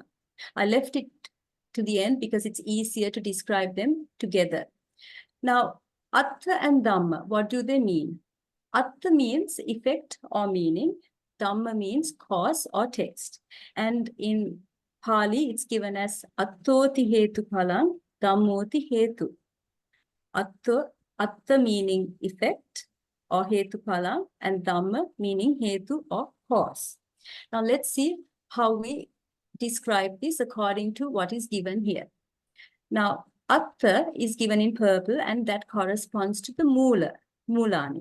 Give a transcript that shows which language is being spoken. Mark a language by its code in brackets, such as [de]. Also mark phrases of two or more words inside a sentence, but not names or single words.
[en] I left it to the end because it's easier to describe them together. Now, Attha and Dhamma, what do they mean? Attha means effect or meaning. Dhamma means cause or text. And in Pali, it's given as [pi] Atthoti hetu phalam, Dhammoti hetu. [en] Attha meaning effect or [pi] hetu phalam, [en] and Dhamma meaning hetu or cause. Now let's see how we describe this according to what is given here. Now, Attha is given in purple, and that corresponds to the [pi] Mula, Mulani.